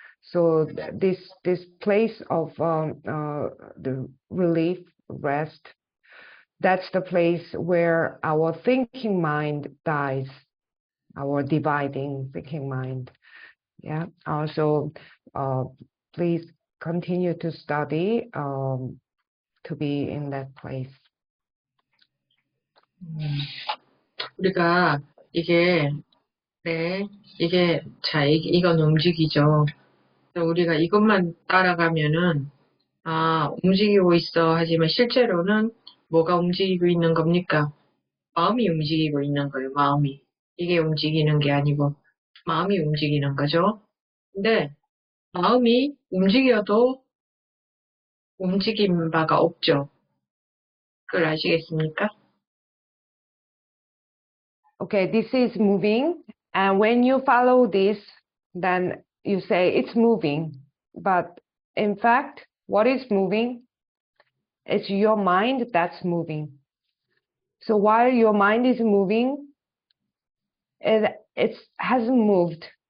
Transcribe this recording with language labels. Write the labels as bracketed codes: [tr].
[en] So this place of the relief, rest, that's the place where our thinking mind dies. our dividing thinking mind. Yeah. Also, please continue to study to be in that place. [ko] 우리가 이게 네, 자, 이건 움직이죠. 우리가 이것만 따라가면은, 움직이고 있어. 하지만 실제로는 뭐가 움직이고 있는 겁니까? 마음이 움직이고 있는 거예요, 마음이. 이게 움직이는 게 아니고, 마음이 움직이는 거죠. 근데, 마음이 움직여도 움직인 바가 없죠. 그걸 아시겠습니까? [en] Okay, this is moving, and when you follow this, then you say it's moving. But in fact, what is moving? It's your mind that's moving. So while your mind is moving, it hasn't moved.